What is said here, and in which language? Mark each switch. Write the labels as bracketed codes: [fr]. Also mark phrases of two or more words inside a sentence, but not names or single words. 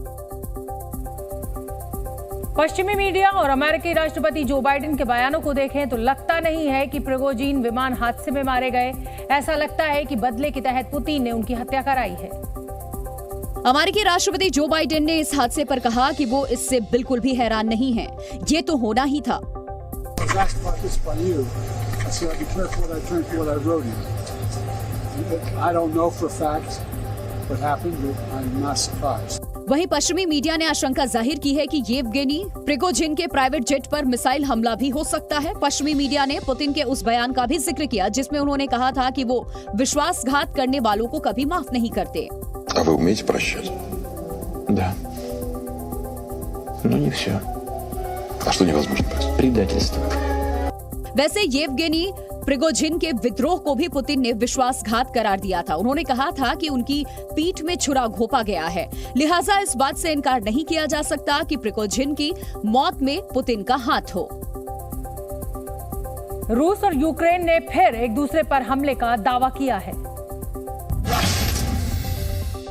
[hi] पश्चिमी मीडिया और अमेरिकी राष्ट्रपति जो बाइडेन के बयानों को देखें तो लगता नहीं है कि प्रिगोजिन विमान हादसे में मारे गए। ऐसा लगता है कि बदले के तहत पुतिन ने उनकी हत्या कराई है। अमेरिकी राष्ट्रपति जो बाइडेन ने इस हादसे पर कहा कि वो इससे बिल्कुल भी हैरान नहीं है, ये तो होना ही था। [en] So I be careful what I drink, what I wrote in. I don't know for a fact what happened, but I'm not surprised. [hi] वहीं पश्चिमी मीडिया ने आशंका जाहिर की है कि येवगेनी प्रिगोजिन के प्राइवेट जेट पर मिसाइल हमला भी हो सकता है। पश्चिमी मीडिया ने पुतिन के उस बयान का भी जिक्र किया जिसमें उन्होंने कहा था कि वो विश्वासघात करने वालों को कभी माफ नहीं करते। [ru] А вы умеете прощать? Да. Но не все. А что невозможно простить? Предательство. [hi] वैसे येवगेनी प्रिगोजिन के विद्रोह को भी पुतिन ने विश्वासघात करार दिया था। उन्होंने कहा था कि उनकी पीठ में छुरा घोंपा गया है, लिहाजा इस बात से इनकार नहीं किया जा सकता कि प्रिगोजिन की मौत में पुतिन का हाथ हो। रूस और यूक्रेन ने फिर एक दूसरे पर हमले का दावा किया है।